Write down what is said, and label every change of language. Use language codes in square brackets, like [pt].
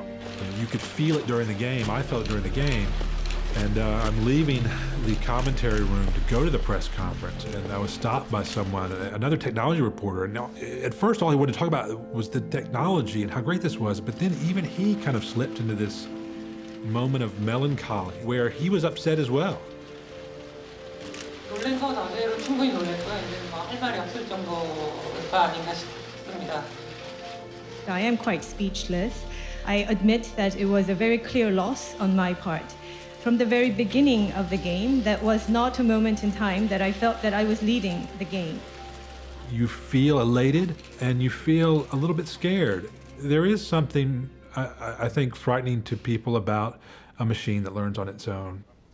[en] And you could feel it during the game. I felt it during the game. And I'm leaving the commentary room to go to the press conference, and I was stopped by someone, another technology reporter. And now, at first, all he wanted to talk about was the technology and how great this was, but then even he kind of slipped into this moment of melancholy where he was upset as well. [ko] 놀란 거 자체로 충분히 놀랬고요. 이제 할 말이 없을 정도가 아닌가 싶습니다. [en] I am quite speechless. I admit that it was a very clear loss on my part. From the very beginning of the game, that was not a moment in time that I felt that I was leading the game. You feel elated and you feel a little bit scared. There is something, I think, frightening to people about a machine that learns on its own.